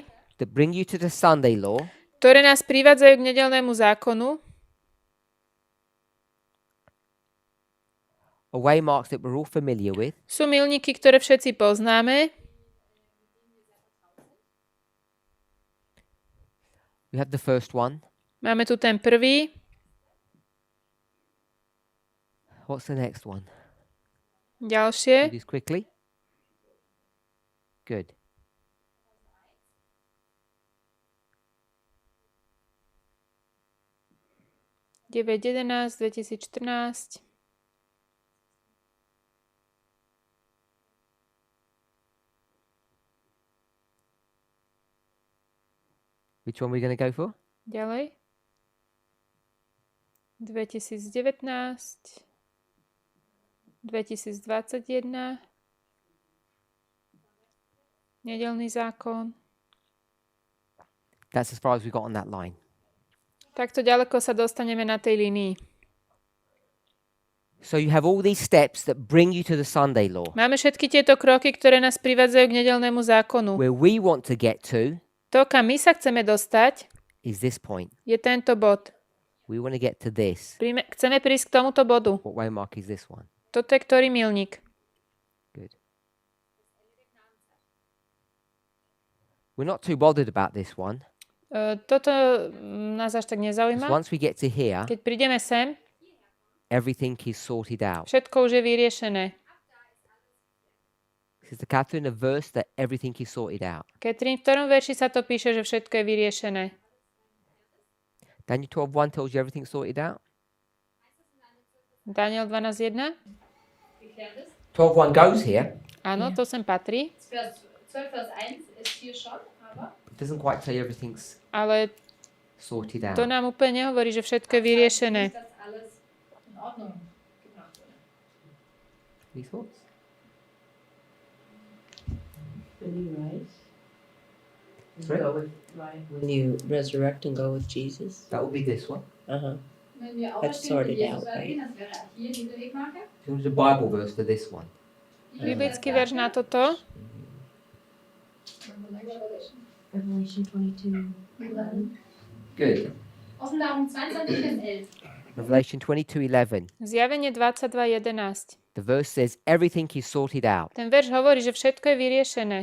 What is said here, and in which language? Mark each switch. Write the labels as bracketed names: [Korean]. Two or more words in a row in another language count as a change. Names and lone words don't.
[English] that bring you to the Sunday law [Slovak] ktoré nás privádzajú k nedeľnému zákonu, [English] are waymarks that we're all familiar with. [Slovak] sú milníky, ktoré všetci poznáme. [English] We have the first one. [Slovak] Máme tu ten prvý. [English] What's the next one? Do [Slovak] Ďalšie. [English] this quickly. Good. [Slovak] Deväť 11 2014. [English] Which one are we going to go for? [Slovak] Ďalej. 2019. 2021. Nedeľný zákon. [English] That's as far as we got on that line. [Slovak] Takto ďaleko sa dostaneme na tej línii. [English] So you have all these steps that bring you to the Sunday law. [Slovak] Máme všetky tieto kroky, ktoré nás privádzajú k nedeľnému zákonu. [English] Where we want to get to [Slovak] To, kam my sa chceme dostať, [English] is this point. [Slovak] je tento bod. [English] We want to get to this. [Slovak] Chceme prísť k tomuto bodu. [English] What waymark is this one? [Slovak] Toto je ktorý milník? [English] Good. We're not too bothered about this one. [Slovak] Toto nás až tak [English] 'Cause [Slovak] nezaujíma. [English] once we get to here, [Slovak] Keď prídeme sem, [English] everything is sorted out. [Slovak] všetko už je vyriešené. [English] Sister Catherine, a verse that everything is sorted out. [Slovak] Katrin, v ktorom verši sa to píše, že všetko je vyriešené? [English] Daniel 12:1 tells you everything's sorted out. [Slovak] Daniel 12.1? [English] 12:1 goes here. [Slovak] Áno, to sem patrí, [German] 12 Vers 1 ist hier schon, aber [English] It doesn't quite say everything's [Slovak] ale [English] sorted out. [Slovak] to nám úplne nehovorí, že všetko je vyriešené. [German] nicht, dass alles in Ordnung gebracht wurde. [English] Any thoughts? When you rise, Sorry? go with when you resurrect and go with Jesus. That will be this one. [German] Wenn wir [English] That's [German] auferstehen und [English] sorted [German] Jesus [English] out, [German] weitergehen, das wäre hier diese Wegmarke. [English] There's a Bible verse for this one. [Slovak] Biblický verš na toto. [English] Revelation 22:11. Good. [German] Offenbarung 22, Vers 11. [English] Revelation 22:11. [Slovak] Zjavenie 22.11. [English] The verse says everything is sorted out. [Slovak] Ten verš hovorí, že všetko je vyriešené.